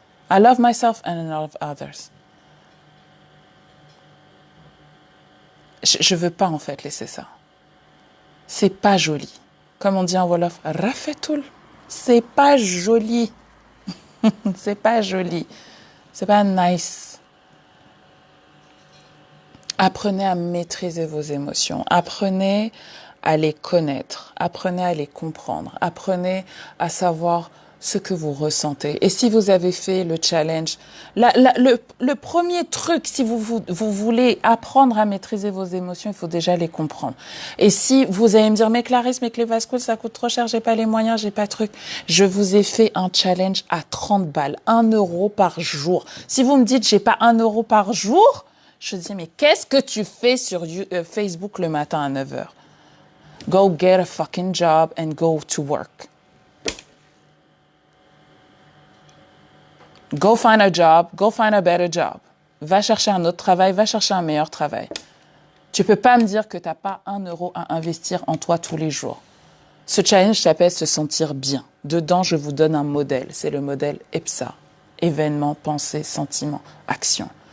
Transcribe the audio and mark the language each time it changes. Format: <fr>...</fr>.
<en>I love myself and I love others.</en> <fr>Je veux pas en fait laisser ça. C'est pas joli. Comme on dit en Wolof, rafetoul. C'est pas joli. C'est pas joli. C'est pas nice. Apprenez à maîtriser vos émotions. Apprenez à les connaître. Apprenez à les comprendre. Apprenez à savoir ce que vous ressentez. Et si vous avez fait le challenge, le premier truc, si vous voulez apprendre à maîtriser vos émotions, il faut déjà les comprendre. Et si vous allez me dire, mais Clarisse, mais que les vascoules, ça coûte trop cher, j'ai pas les moyens, j'ai pas de truc. Je vous ai fait un challenge à 30 balles, 1 euro par jour. Si vous me dites, j'ai pas 1 euro par jour, je dis, mais qu'est-ce que tu fais sur Facebook le matin à 9 heures?</fr> <en>Go get a fucking job and go to work. Go find a job, go find a better job.</en> <fr>Va chercher un autre travail, va chercher un meilleur travail. Tu peux pas me dire que t'as pas 1 euro à investir en toi tous les jours. Ce challenge s'appelle se sentir bien. Dedans, je vous donne un modèle. C'est le modèle EPSA. Événement, pensée, sentiment, action.</fr>